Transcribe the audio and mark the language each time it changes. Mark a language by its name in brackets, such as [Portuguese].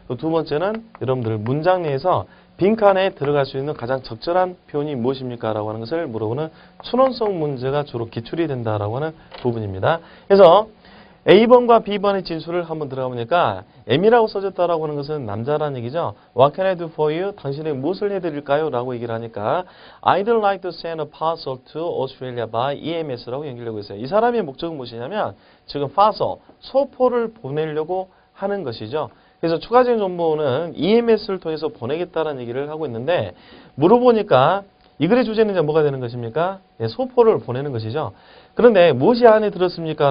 [Korean] 두 번째는 여러분들 문장 내에서 빈칸에 들어갈 수 있는 가장 적절한 표현이 무엇입니까? 라고 하는 것을 물어보는 추론성 문제가 주로 기출이 된다라고 하는 부분입니다. 그래서 A번과 B번의 진술을 한번 들어가 보니까 M이라고 써졌다라고 하는 것은 남자라는 얘기죠. [English] What can I do for you? [Korean] 당신이 무엇을 해드릴까요? 라고 얘기를 하니까 [English] I'd like to send a parcel to Australia by EMS라고 [Korean] 연결되고 있어요. 이 사람의 목적은 무엇이냐면 지금 parcel, 소포를 보내려고 하는 것이죠. 그래서 추가적인 정보는 EMS를 통해서 보내겠다는 얘기를 하고 있는데, 물어보니까 이 글의 주제는 이제 뭐가 되는 것입니까? 네, 소포를 보내는 것이죠. 그런데 무엇이 안에 들었습니까?